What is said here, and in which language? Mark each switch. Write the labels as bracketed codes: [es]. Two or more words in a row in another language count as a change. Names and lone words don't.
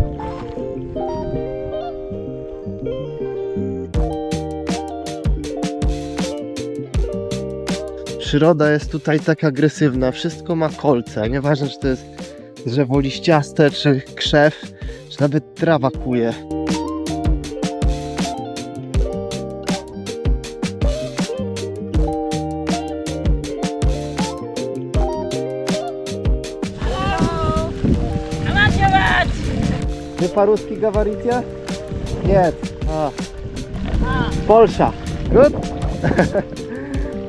[pl] Przyroda jest tutaj tak agresywna, wszystko ma kolce, nieważne czy to jest drzewo liściaste, czy krzew, czy nawet trawa kuje. [ru] Вы по-русски говорите? Нет. Polsza. [en] Good?